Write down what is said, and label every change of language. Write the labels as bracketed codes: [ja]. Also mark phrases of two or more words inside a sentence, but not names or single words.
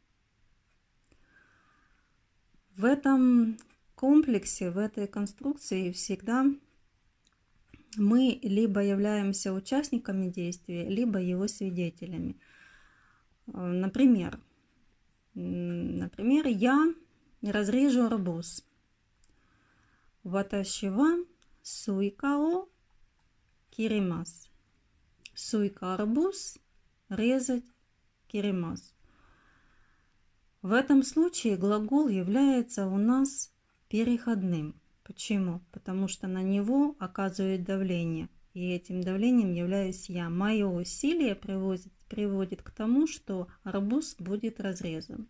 [ru] В этом комплексе, в этой конструкции всегда мы либо являемся участниками действия, либо его свидетелями. Например, я разрежу арбуз. [ja] 私はスイカを切ります. [ru] Суйка арбуз, резать киримас. В этом случае глагол является у нас переходным. Почему? Потому что на него оказывает давление. И этим давлением являюсь я. Мое усилие приводит к тому, что арбуз будет разрезан.